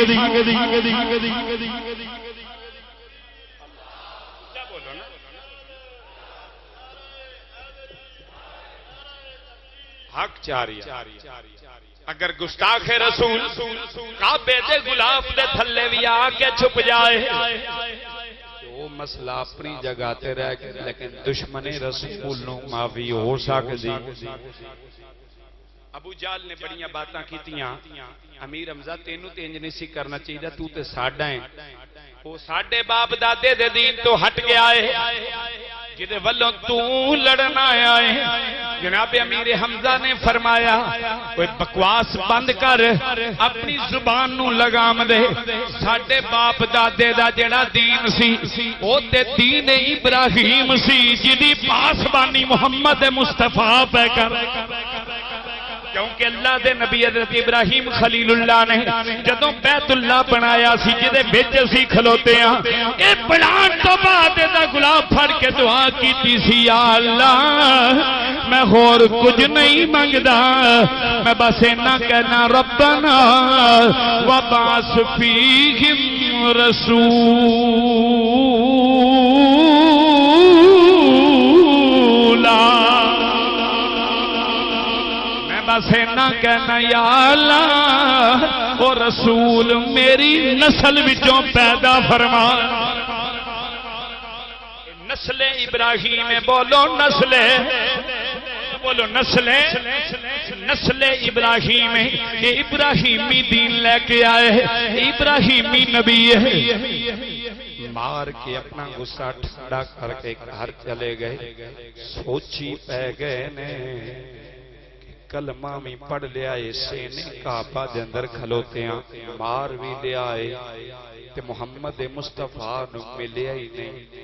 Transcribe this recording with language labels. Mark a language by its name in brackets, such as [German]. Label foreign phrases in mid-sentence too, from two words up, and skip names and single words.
[Punjabi] حق چاری اگر گستاخ رسول کعبے دے غلاف دے تھلے بھی آ کے چھپ جائے وہ مسئلہ اپنی جگہ تے رہ کے لیکن دشمن رسول نو معافی ہو سکدی ابو جال نے بڑیاں باتاں کیتیاں امیر حمزہ تینوں تے انج نہیں سی کرنا چاہیے تو تے ساڈا ہے وہ ساڈے باپ دادے دے دین تو ہٹ گیا ہے جدے ولوں تو لڑنا آیا ہے جناب امیر حمزہ نے فرمایا کوئی بکواس بند کر اپنی زبان نو لگام دے ساڈے باپ دادے دا جڑا دین سی او تے دین ابراہیم سی جدی پاسبانی محمد مصطفیٰ پہ کر کیونکہ اللہ دے نبی حضرت ابراہیم خلیل اللہ نے جدوں بیت اللہ بنایا سی جدے وچ اسی کھلوتے ہیں اے بنان تو بعد دا گلاب پھڑ کے دعا کیتی سی یا اللہ میں اور کچھ نہیں منگدا میں بس اتنا کہنا [Arabic] ربنا وبعث فیہم [Punjabi] رسولا بس اتنا کہنا یا اللہ وہ رسول میری نسل وچوں پیدا فرما نسل ابراہیم بولو نسل نسل ابراہیم یہ ابراہیمی دین لے کے آئے ابراہیمی نبی ہے مار کے اپنا غصہ ٹھنڈا کر کے گھر چلے گئے سوچی پہ گئے نے کلمہ میں پڑھ لیا آئے سینے کعبہ دے اندر کھلوتے ہیں مار بھی لیا آئے تے محمد مصطفیٰ نو ملے ہی نہیں